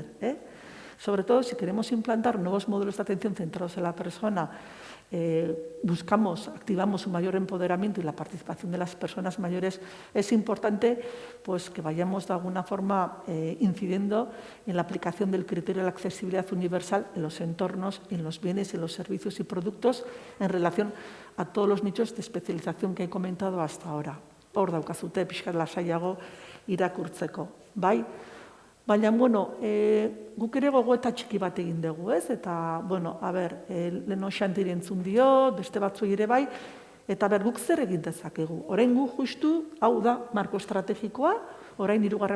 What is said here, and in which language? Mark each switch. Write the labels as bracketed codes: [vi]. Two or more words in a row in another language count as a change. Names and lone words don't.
[es] Sobre todo si queremos implantar nuevos modelos de atención centrados en la persona, activamos un mayor empoderamiento y la participación de las personas mayores, es importante pues, que vayamos de alguna forma incidiendo en la aplicación del criterio de la accesibilidad universal en los entornos, en los bienes, en los servicios y productos en relación a todos los nichos de especialización que he comentado hasta ahora. [eu] Hor daukazute pixkat lasaiago irakurtzeko. Bai? Baina, guk ere gogoeta txiki bat egin dugu, ez? Eta, leheno xantiri entzun dio, beste batzu ere bai, eta guk zer egin dezakegu. Orain gu justu, hau da, marko estrategikoa, orain 3.